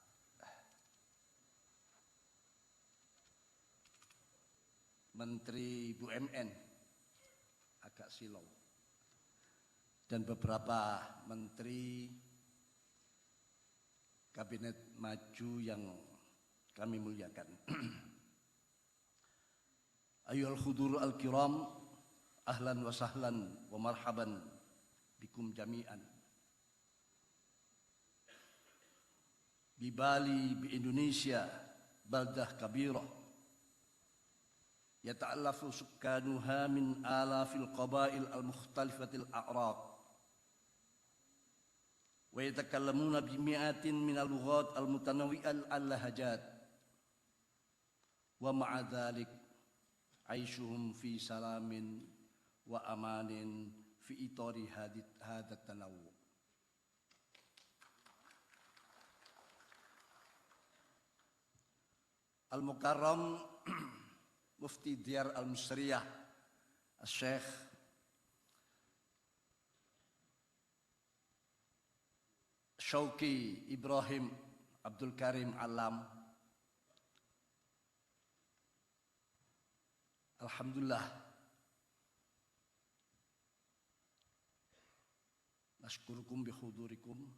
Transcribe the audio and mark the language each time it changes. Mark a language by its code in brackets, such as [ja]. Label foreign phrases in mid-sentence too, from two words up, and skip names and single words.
[id] Menteri BUMN agak silau, dan beberapa menteri Kabinet Maju yang kami muliakan. [ar] أيها الحضور الكرام أهلا وسهلا ومرحبا بكم جميعا. ببالي بإندونيسيا بلدة كبيرة. يتألف سكانها من آلاف القبائل المختلفة الأعراق ويتكلمون بمئة من اللغات المتنوعة اللهجات ومع ذلك عيشهم في سلام وأمان في إطار هذا التنوع. المكرم مفتي الديار المصرية الشيخ Syauqi Ibrahim Abdul Karim Alam, الحمد لله نشكركم بحضوركم.